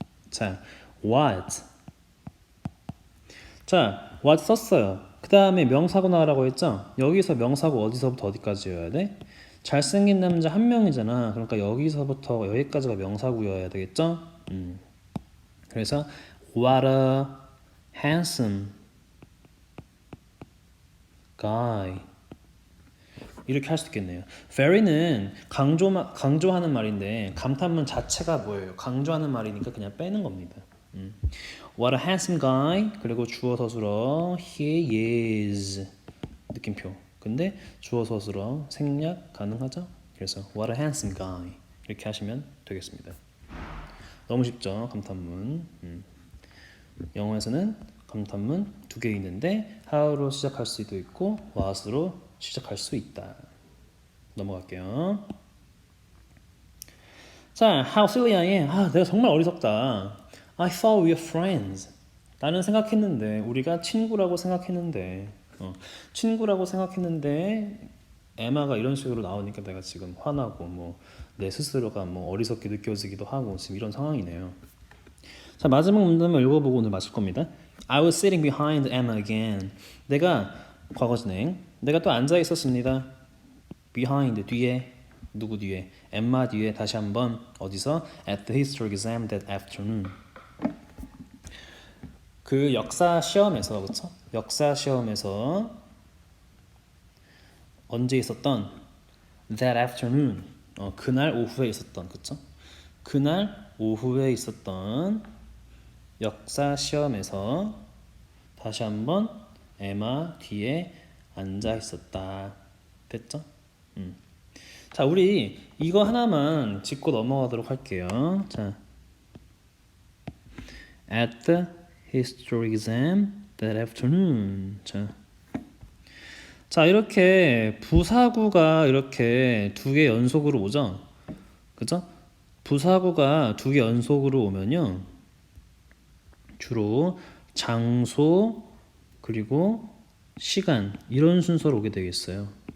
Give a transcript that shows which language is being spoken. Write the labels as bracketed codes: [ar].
[ko] 자, [en] what. [ko] 자, [en] what [ko] 썼어요. 그 다음에 명사구 나오라고 했죠? 여기서 명사구 어디서부터 어디까지여야 돼? 잘생긴 남자 한 명이잖아. 그러니까 여기서부터 여기까지가 명사구여야 되겠죠? 그래서 [en] what a handsome guy. [ko] 이렇게 할 수 있겠네요. very는 강조하는 말인데 감탄문 자체가 뭐예요? 강조하는 말이니까 그냥 빼는 겁니다. [en] What a handsome guy. [ko] 그리고 주어 서술어 [en] he is [ko] 느낌표. 근데 주어 서술어 생략 가능하죠? 그래서 [en] what a handsome guy [ko] 이렇게 하시면 되겠습니다. 너무 쉽죠? 감탄문. 영어에서는 감탄문 두 개 있는데 how로 시작할 수도 있고 what으로 시작할 수 있다. 넘어갈게요. [en] 자, how silly I am. [ko] 내가 정말 어리석다. [en] I thought we were friends. [ko] 나는 생각했는데, 우리가 친구라고 생각했는데, 친구라고 생각했는데, 에마가 이런 식으로 나오니까 내가 지금 화나고, 내 스스로가 어리석게 느껴지기도 하고, 지금 이런 상황이네요. 자, 마지막 문단을 읽어보고 오늘 마칠 겁니다. [en] I was sitting behind Emma again. [ko] 내가 과거 진행. 내가 또 앉아 있었습니다. [en] behind [ko] 뒤에 누구 뒤에? 엠마 뒤에 다시 한번 어디서? [en] At the history exam that afternoon. [ko] 그 역사 시험에서 그렇죠? 역사 시험에서 언제 있었던? [en] That afternoon. [ko] 그날 오후에 있었던 그렇죠? 그날 오후에 있었던 역사 시험에서 다시 한번 에마 뒤에 앉아 있었다. 됐죠? 자, 우리 이거 하나만 짚고 넘어가도록 할게요. 자, [en] at the history exam that afternoon. [ko] 자, 이렇게 부사구가 이렇게 두 개 연속으로 오죠? 그죠? 부사구가 두 개 연속으로 오면요, 주로 장소 그리고 시간 이런 순서로 오게 되겠어요.